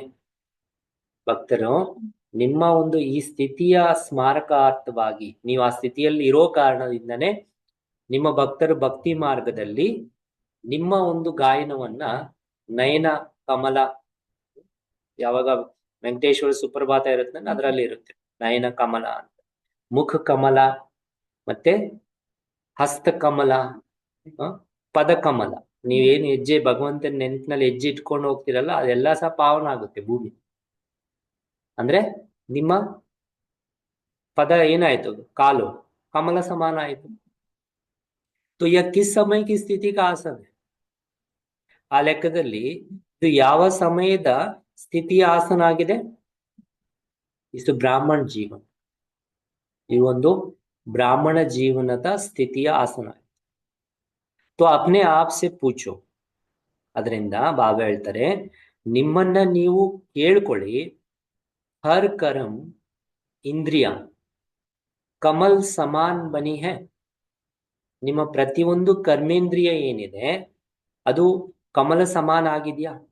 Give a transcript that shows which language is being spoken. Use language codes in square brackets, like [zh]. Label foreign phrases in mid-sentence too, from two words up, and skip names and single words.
[kn] ಭಕ್ತರು ನಿಮ್ಮ ಒಂದು ಈ ಸ್ಥಿತಿಯ ಸ್ಮಾರಕಾರ್ಥವಾಗಿ ನೀವು ಆ ಸ್ಥಿತಿಯಲ್ಲಿ ಇರೋ ಕಾರಣದಿಂದನೇ ನಿಮ್ಮ ಭಕ್ತರು ಭಕ್ತಿ ಮಾರ್ಗದಲ್ಲಿ ನಿಮ್ಮ ಒಂದು ಗಾಯನವನ್ನ ನಯನ ಕಮಲ, ಯಾವಾಗ ವೆಂಕಟೇಶ್ವರ ಸುಪ್ರಭಾತ ಇರುತ್ತೆ ಅದರಲ್ಲಿ ಇರುತ್ತೆ ನಯನ ಕಮಲ ಅಂತ, ಮುಖ ಕಮಲ, ಮತ್ತೆ ಹಸ್ತ ಕಮಲ, ಪದ ಕಮಲ. ನೀವೇನು ಹೆಜ್ಜೆ ಭಗವಂತನ ನೆನಪಿನಲ್ಲಿ ಹೆಜ್ಜೆ ಇಟ್ಕೊಂಡು ಹೋಗ್ತಿರಲ್ಲ ಅದೆಲ್ಲ ಸಹ ಪಾವನ ಆಗುತ್ತೆ ಭೂಮಿ. ಅಂದ್ರೆ ನಿಮ್ಮ ಪದ ಏನಾಯ್ತು, ಕಾಲು ಕಮಲ ಸಮಾನ ಆಯ್ತು. [hi] तो यह किस समय की स्थिति का आसन है? [kn] ಆ ಲೆಕ್ಕದಲ್ಲಿ ಇದು ಯಾವ ಸಮಯದ ಸ್ಥಿತಿಯ ಆಸನ ಆಗಿದೆ? ಇದು ಬ್ರಾಹ್ಮಣ ಜೀವನ, ಈ ಒಂದು ಬ್ರಾಹ್ಮಣ ಜೀವನದ ಸ್ಥಿತಿಯ ಆಸನ. [hi] तो अपने आप से पूछो, [kn] ಅದರಿಂದ ಬಾಬಾ ಹೇಳ್ತಾರೆ ನಿಮ್ಮನ್ನ ನೀವು ಕೇಳ್ಕೊಳ್ಳಿ, [hi] हर कर्म इंद्रिय कमल समान बनी है. [kn] ನಿಮ್ಮ ಪ್ರತಿಯೊಂದು ಕರ್ಮೇಂದ್ರಿಯ ಏನಿದೆ ಅದು ಕಮಲ ಸಮಾನ ಆಗಿದೆಯಾ?